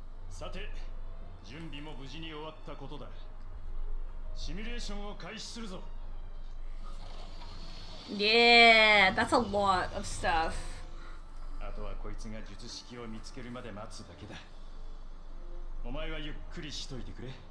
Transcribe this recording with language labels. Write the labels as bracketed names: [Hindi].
[Japanese] さて、準備も無事に終わったことだ。シミュレーションを開始するぞ。 [English] Yeah, that's a lot of stuff. [Japanese] あとはこいつが術式を見つけるまで待つだけだ。お前はゆっくりしといてくれ。